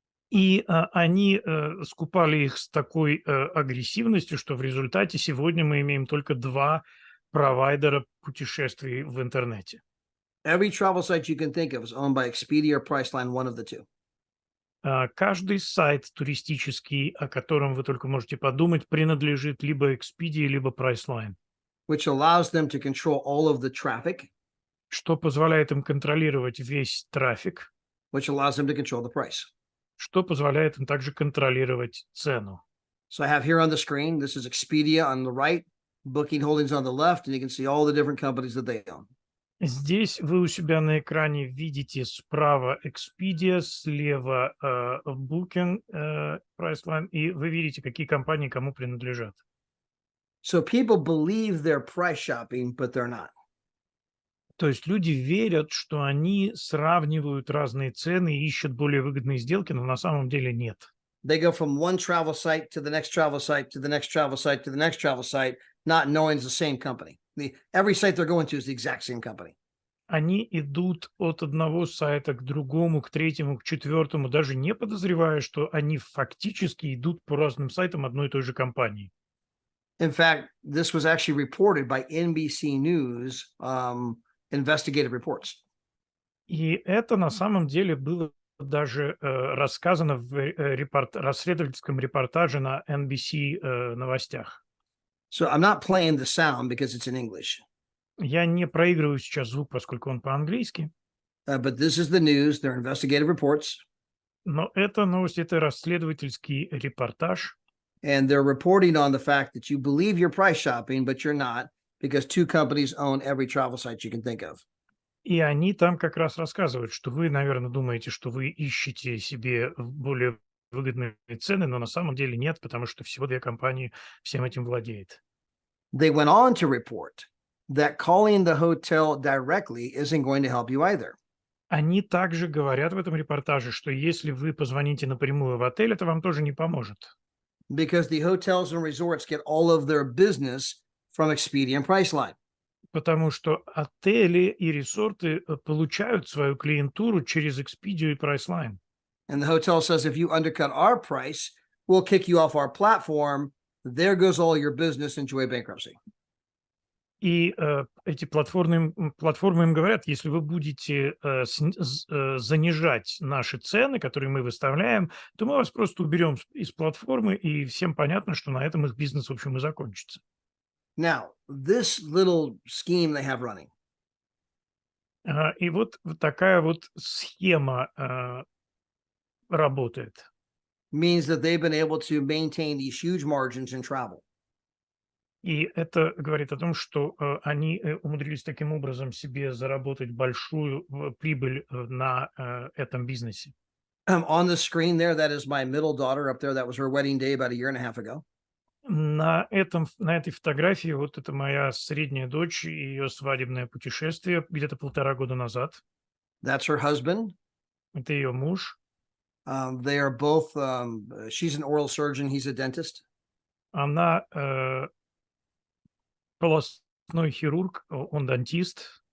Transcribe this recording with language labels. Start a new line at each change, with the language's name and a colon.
Russian: И они скупали их с такой агрессивностью, что в результате сегодня мы имеем только два провайдера путешествий в интернете.
English: Every travel site you can think of is owned by Expedia or Priceline, one of the two.
Russian: Каждый сайт туристический, о котором вы только можете подумать, принадлежит либо Expedia, либо Priceline,
English: Which allows them to control all of the traffic,
Russian: что позволяет им контролировать весь трафик,
English: which allows them to control the price.
Russian: что позволяет им также контролировать цену.
English: So I have here on the screen, this is Expedia on the right, Booking Holdings on the left, and you can see all the different companies that they own.
Russian: Здесь вы у себя на экране видите справа Expedia, слева Booking, Priceline, и вы видите, какие компании кому принадлежат.
English: So people believe they're price shopping, but they're not.
Russian: То есть люди верят, что они сравнивают разные цены и ищут более выгодные сделки, но на самом деле нет.
English: They go from one travel site to the next travel site to the next travel site to the next travel site, not knowing it's the same company. Every site they're going to is the exact same company.
Russian: Они идут от одного сайта к другому, к третьему, к четвертому, даже не подозревая, что они фактически идут по разным сайтам одной и той же компании.
English: In fact, this was actually reported by NBC News investigative reports.
Russian: И это на самом деле было даже рассказано в расследовательском репортаже на NBC новостях.
English: So I'm not playing the sound because it's in English,
Russian: Я не проигрываю сейчас звук, поскольку он по-английски,
English: but this is the news. They're investigative reports,
Russian: но это новость, это расследовательский репортаж,
English: and they're reporting on the fact that you believe you're price shopping, but you're not because two companies own every travel site you can think of.
Russian: и они там как раз рассказывают, что вы, наверное, думаете, что вы ищете себе более выгодные цены, но на самом деле нет, потому что всего две компании всем этим владеет.
English: They went on to report that calling the hotel directly isn't going to help you either.
Russian: Они также говорят в этом репортаже, что если вы позвоните напрямую в отель, это вам тоже не поможет.
English: Because the hotels and resorts get all of their business from Expedia and Priceline.
Russian: Потому что отели и резорты получают свою клиентуру через Expedia и Priceline.
English: And the hotel says, if you undercut our price, we'll kick you off our platform. There goes all your business. Enjoy bankruptcy.
Russian: И эти платформы им говорят, если вы будете занижать наши цены, которые мы выставляем, то мы вас просто уберем из платформы, и всем понятно, что на этом их бизнес, в общем, и закончится.
English: Now, this little scheme they have running
Russian: И вот такая вот схема работает.
English: means that they've been able to maintain these huge margins in travel.
Russian: И это говорит о том, что они умудрились таким образом себе заработать большую прибыль на этом бизнесе.
English: On the screen there, that is my middle daughter up there. That was her wedding day about a year and a half ago.
Russian: На этой фотографии вот это моя средняя дочь и ее свадебное путешествие где-то 1,5 года назад.
English: That's her husband.
Russian: Это ее муж.
English: They are both, she's an oral surgeon. He's a dentist.
Russian: Она полостной хирург, он дантист.